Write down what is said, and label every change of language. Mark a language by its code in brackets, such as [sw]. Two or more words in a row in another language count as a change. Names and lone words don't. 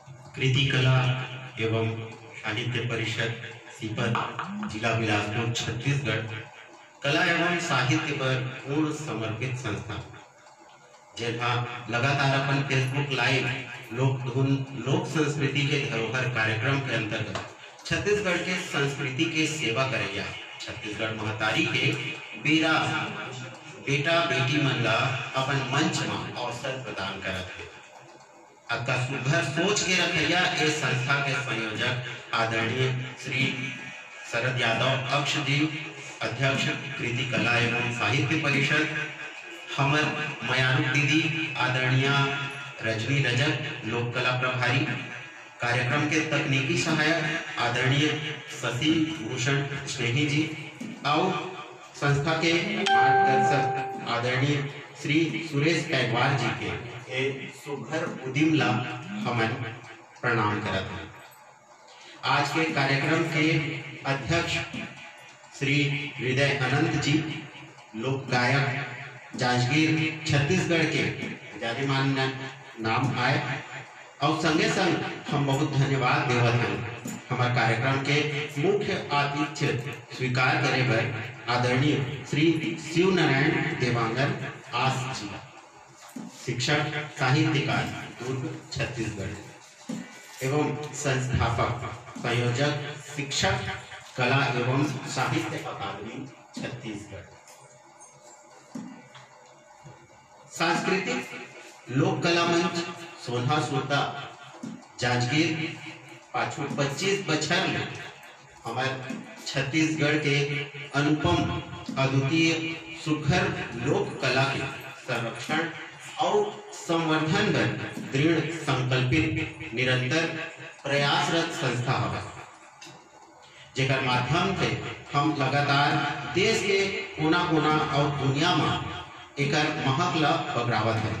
[hne] कृति कला एवं साहित्य परिषद सीपत जिला बिलासपुर छत्तीसगढ़ कला एवं साहित्य पर पूर्ण समर्पित संस्था जहाँ लगातार अपन [en] Facebook live [hne] लोक धुन लोक संस्कृति के धरोहर कार्यक्रम के अंतर्गत छत्तीसगढ़ के संस्कृति के सेवा करैया छत्तीसगढ़ महतारी के बेरा बेटा बेटी मन ला अपन मंच में अवसर प्रदान करत है। आपका सुघर सोच के रखैया इस संस्था के संयोजक आदरणीय श्री शरद यादव अक्ष जी, अध्यक्ष कृति कला एवं साहित्य परिषद, हमर मयारू दीदी आदरणीय रजनी रजक लोक कला प्रभारी, कार्यक्रम के तकनीकी सहायक आदरणीय शशि भूषण स्नेही जी और संस्था के मार्गदर्शक आदरणीय श्री सुरेश कैगवार जी के सुघर उदिम ला हमन प्रणाम करत हैं। आज के कार्यक्रम के अध्यक्ष श्री हृदय अनंत जी लोक गायक जांजगीर छत्तीसगढ़ के जानेमान नाम आए और संगे संग हम बहुत धन्यवाद देवत हैं हमारे कार्यक्रम के मुख्य आतिथ्य स्वीकार करे पर आदरणीय श्री शिव नारायण देवांगन आस जी, शिक्षक साहित्यकार दुर्ग छत्तीसगढ़ एवं संस्थापक संयोजक शिक्षक कला एवं साहित्य अकादमी छत्तीसगढ़। सांस्कृतिक लोक कला मंच सोन्हा सोता जांजगीर पाछू 25 बछर में हमारे छत्तीसगढ़ के अनुपम अद्वितीय सुघर लोक कला के संरक्षण और संवर्धन पर दृढ़ संकल्पित निरंतर प्रयासरत संस्था है, जेकर माध्यम से हम लगातार देश के कोना कोना और दुनिया में एकर महक ला बगरावत है।